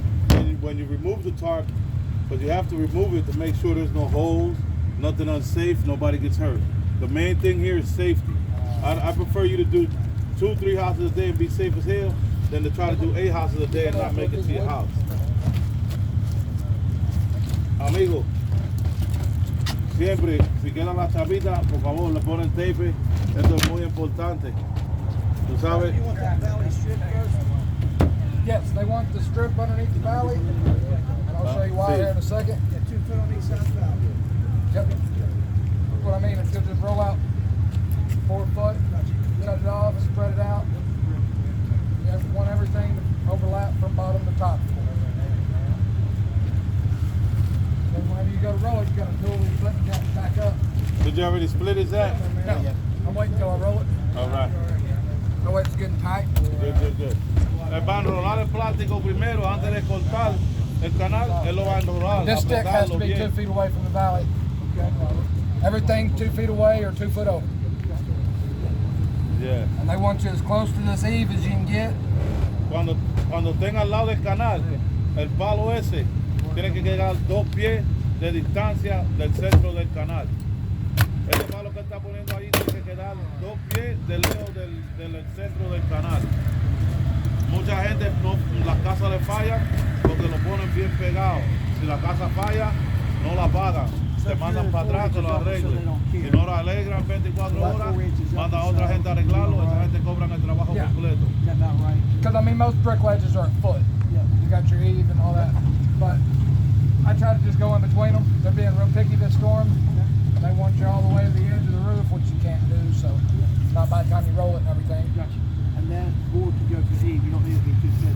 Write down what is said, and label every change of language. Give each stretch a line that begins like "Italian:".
English: And when you remove the tarp, but you have to remove it to make sure there's no holes, nothing unsafe, nobody gets hurt. The main thing here is safety. I prefer you to do 2, 3 houses a day and be safe as hell than to try to do 8 houses a day and not make it to your house.
Spanish: Amigo, siempre, si quedan las chapitas, por favor, le ponen tape. Esto es muy importante. ¿Tú sabes?
English: You want that valley strip first? Yes, they want the strip underneath the valley, and I'll show you why here in a second. Yeah, 2 foot on each side of the valley. Yep. What I mean is you'll just roll out 4 foot, cut it off, spread it out. You want everything to overlap from bottom to top. Then whenever you go to roll it, you got to pull the flip cap back up. Did you already split his at? No, I'm waiting until I roll it. All right. No way it's getting tight. Good.
Spanish: Van a enrolar el plástico primero antes de cortar el canal. Él lo va a enrolar.
English: This stick has to be 2 feet away from the valley. Everything 2 feet away or 2 foot over. Yeah. And they want you as close to this eave as you can get.
Spanish: Cuando estén al lado del canal, el palo ese tiene que quedar 2 pies de distancia del centro del canal. Ese palo que está poniendo ahí tiene que quedar 2 pies de lejos del centro del canal. Mucha gente, las casas le fallan porque lo ponen bien pegado. Si la casa falla, no la pagan. Te mandan para atrás que lo arreglen. Si no lo arreglan 24 horas, manda a otra gente a arreglarlo. Esa gente cobran el trabajo completo.
English: Is that about right? Because I mean, most brick ledges are a foot. Yeah. You got your eave and all that. But I try to just go in between them. They're being real picky this storm. They want you all the way to the edge of the roof, which you can't do. So it's not by the time you roll it and everything. Gotcha. And then board to go to the eave. You don't need it to be 2 foot.